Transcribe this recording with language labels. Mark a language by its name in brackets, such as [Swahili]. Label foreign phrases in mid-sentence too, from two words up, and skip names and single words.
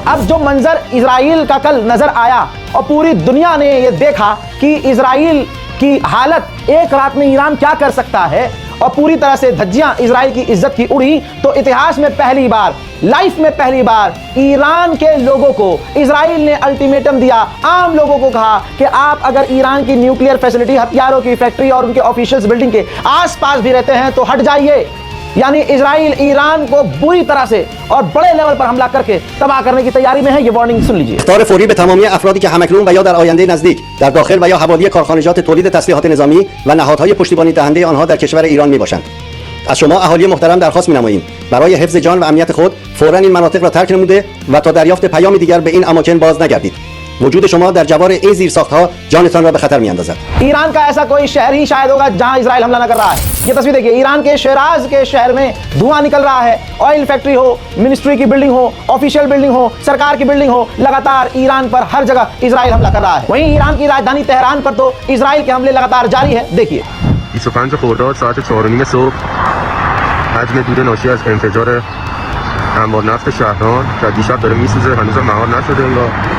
[Hindi] अब जो मंजर इजराइल का कल नजर आया और पूरी दुनिया ने ये देखा कि इजराइल की हालत एक रात में ईरान क्या कर सकता है और पूरी तरह से धज्जियां इजराइल की इज्जत की उड़ी, तो इतिहास में पहली बार, लाइफ में पहली बार ईरान के लोगों को इजराइल ने अल्टीमेटम दिया। आम लोगों को कहा कि आप अगर ईरान की [English] nuclear facility, [Hindi] हथियारों की फैक्ट्री और उनके [English] officials building [Hindi] के आसपास भी रहते हैं तो हट जाइए। यानी इजराइल ईरान को बुरी तरह से और बड़े लेवल पर हमला करके तबाह करने की तैयारी में है। ये वार्निंग सुन लीजिए। [Persian] اخطار فوری به تمامی افرادی که همکنون و یا در آینده نزدیک در داخل و یا حوالی کارخانجات تولید تسلیحات نظامی و نهادهای پشتیبانی دهنده آنها در کشور ایران میباشند. از شما اهالی محترم درخواست می‌نماییم برای حفظ جان و امنیت خود فوراً این مناطق را ترک نموده و تا دریافت پیام دیگر به این اماکن باز نگردید. وجود شما در جوار این زیرساخت‌ها جانتان را به خطر می‌اندازد. [Hindi] ईरान का ऐसा कोई शहर ही शायद होगा जहां इजराइल हमला न कर रहा है। ये तस्वीर देखिए, ईरान के शिराज के शहर में धुआं निकल रहा है। [English] oil factory [Hindi] हो, मिनिस्ट्री की बिल्डिंग हो, [English] official building [Hindi] हो, सरकार की बिल्डिंग हो, लगातार ईरान पर हर जगह इजराइल हमला कर रहा है। वहीं ईरान की राजधानी तेहरान पर तो इजराइल के हमले लगातार जारी है। देखिए [Persian] 25 خرداد ساعت 4:30 صبح حجم دود ناشی از انفجار انبار نفت شهران که دیشب داره میسوزه، هنوز مهار نشده انگار.